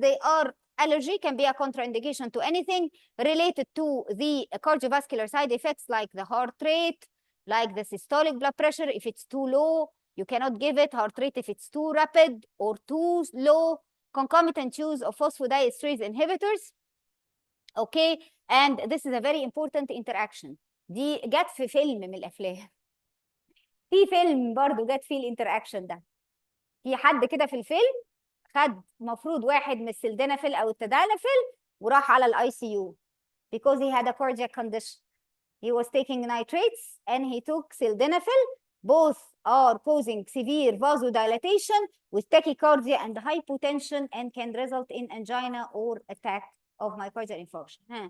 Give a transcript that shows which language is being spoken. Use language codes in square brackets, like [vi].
[en] They are allergy can be a contraindication to anything related to the cardiovascular side effects like the heart rate, like the systolic blood pressure. If it's too low, you cannot give it. Heart rate if it's too rapid or too low. Concomitant use of phosphodiesterase inhibitors. Okay, and this is a very important interaction. [ar] دي جت في فيلم من الافلام. في فيلم برضو جت فيه الانتراكشن ده. في حد كده في الفيلم خد مفروض واحد من السلدنافيل او التدانافيل وراح على الاي سي يو [en] because he had a cardiac condition. He was taking nitrates and he took sildenafil. Both are causing severe vasodilatation with tachycardia and hypotension and can result in angina or attack of myocardial infarction.